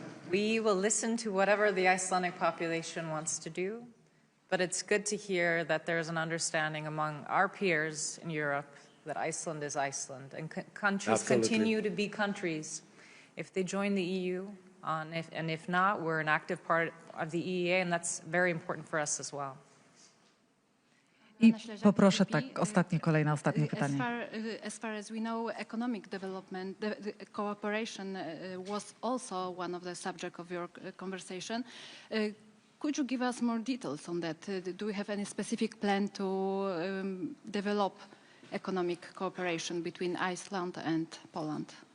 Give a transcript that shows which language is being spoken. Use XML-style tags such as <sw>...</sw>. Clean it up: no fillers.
<en>We will listen to whatever the Icelandic population wants to do, but it's good to hear that there's an understanding among our peers in Europe that Iceland is Iceland, and countries Absolutely. continue to be countries if they join the EU, and if not, we're an active part of the EEA, and that's very important for us as well.</en> <pl>I poproszę ostatnie pytanie.</pl> <en>As far as we know, economic development, the cooperation was also one of the subject of your conversation. Could you give us more details on that? Do we have any specific plan to develop economic cooperation between Iceland and Poland?</en>